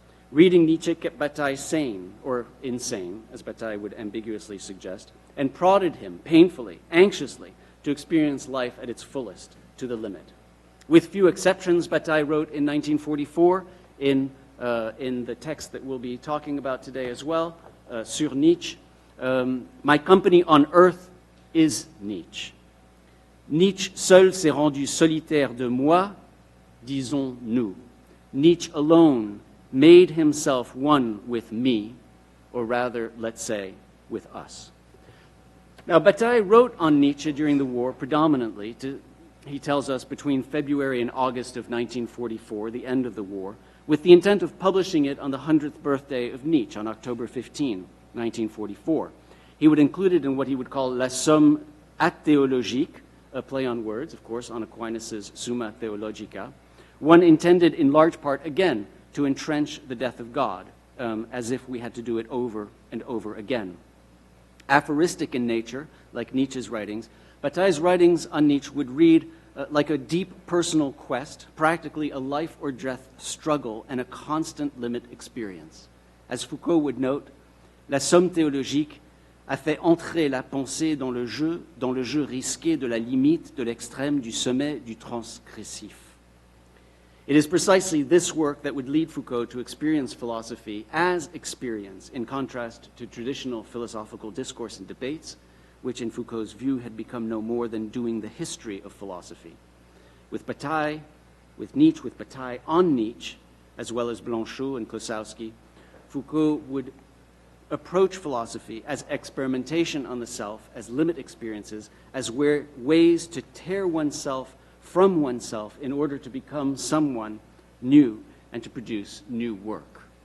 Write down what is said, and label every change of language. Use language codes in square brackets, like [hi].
[en] Reading Nietzsche kept Bataille sane, or insane, as Bataille would ambiguously suggest, and prodded him painfully, anxiously, to experience life at its fullest, to the limit. With few exceptions, Bataille wrote in 1944, in the text that we'll be talking about today as well, Sur Nietzsche, my company on earth is Nietzsche. [fr] Nietzsche seul s'est rendu solitaire de moi, disons-nous. [en] Nietzsche alone made himself one with me, or rather, let's say, with us. Now, Bataille wrote on Nietzsche during the war predominantly, he tells us, between February and August of 1944, the end of the war, with the intent of publishing it on the 100th birthday of Nietzsche on October 15, 1944. He would include it in what he would call La Somme Athéologique, a play on words, of course, on Aquinas' Summa Theologica, one intended in large part, again, to entrench the death of God, as if we had to do it over and over again. Aphoristic in nature, like Nietzsche's writings, Bataille's writings on Nietzsche would read like a deep personal quest, practically a life or death struggle and a constant limit experience. As Foucault would note, [fr] la somme théologique a fait entrer la pensée dans le jeu risqué de la limite, de l'extrême, du sommet, du transgressif. [en] It is precisely this work that would lead Foucault to experience philosophy as experience, in contrast to traditional philosophical discourse and debates, which in Foucault's view had become no more than doing the history of philosophy. With Bataille, with Nietzsche, with Bataille on Nietzsche, as well as Blanchot and Klosowski, Foucault would approach philosophy as experimentation on the self, as limit experiences, as ways to tear oneself from oneself in order to become someone new and to produce new work.